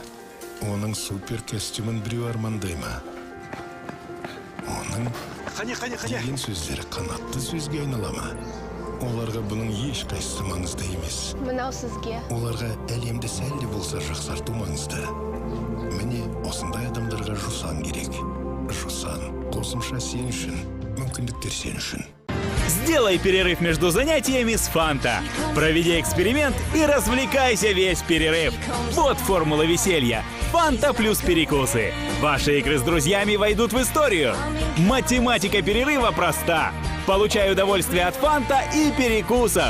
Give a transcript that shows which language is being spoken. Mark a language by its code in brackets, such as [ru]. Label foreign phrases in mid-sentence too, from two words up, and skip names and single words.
[kk] Оның супер костюмын біреу армандай ма? Оның деген сөздері қанатты сөзге айналама. Оларға бұның еш қайсысы маңызды емес. Мынау сізге. Оларға әлемді сәл де болса жақсарту маңызды. Міне, осындай адамдарға жусан керек. Жусан, қосымша сен үшін, мүмкіндіктер сен үшін. [ru] Сделай перерыв между занятиями с Фанта. Проведи эксперимент и развлекайся весь перерыв. Вот формула веселья. Фанта плюс перекусы. Ваши игры с друзьями войдут в историю. Математика перерыва проста. Получай удовольствие от Фанта и перекусов.